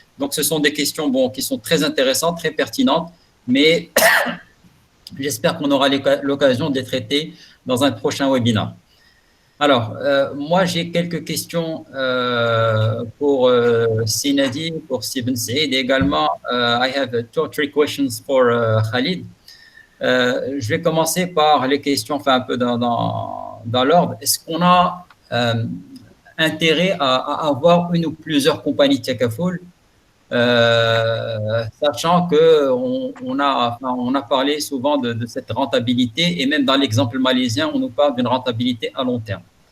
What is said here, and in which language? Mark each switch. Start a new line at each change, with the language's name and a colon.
French: Donc, ce sont des questions qui sont très intéressantes, très pertinentes, mais j'espère qu'on aura l'occasion de les traiter dans un prochain webinaire. Alors, moi, j'ai quelques questions pour Sinadi, pour Sibn Said également.
English: I have 2 or 3 questions for Khalid.
French: Je vais commencer par les questions, enfin un peu dans l'ordre. Est-ce qu'on a intérêt à avoir une ou plusieurs compagnies Tekaful, sachant qu'on a parlé souvent de cette rentabilité, et même dans l'exemple malaisien, on nous parle d'une rentabilité à long terme.